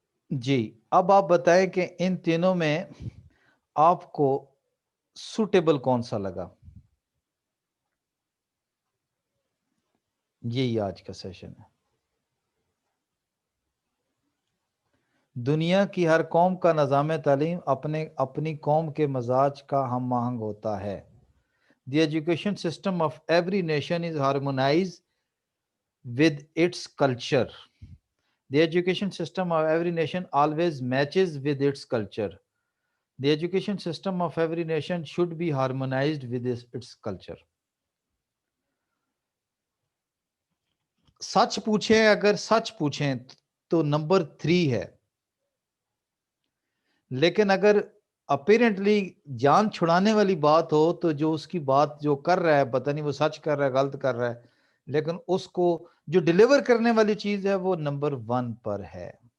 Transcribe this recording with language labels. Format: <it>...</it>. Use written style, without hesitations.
<ur>جی اب آپ بتائیں کہ ان تینوں میں آپ کو سوٹیبل کون سا لگا؟ یہی آج کا سیشن ہے. دنیا کی ہر قوم کا نظام تعلیم اپنی قوم کے مزاج کا ہم آہنگ ہوتا ہے.</ur> <en>The education system of every nation is harmonized with its culture. The education system of every nation always matches with its culture. The education system of every nation should be harmonized with its culture.</en> <ur>سچ پوچھیں, اگر سچ پوچھیں تو number 3 ہے, لیکن اگر apparently جان چھڑانے والی بات ہو تو جو اس کی بات جو کر رہا ہے, پتہ نہیں وہ سچ کر رہا ہے غلط کر رہا ہے, لیکن اس کو جو ڈیلیور کرنے والی چیز ہے وہ نمبر 1 پر ہے.</ur>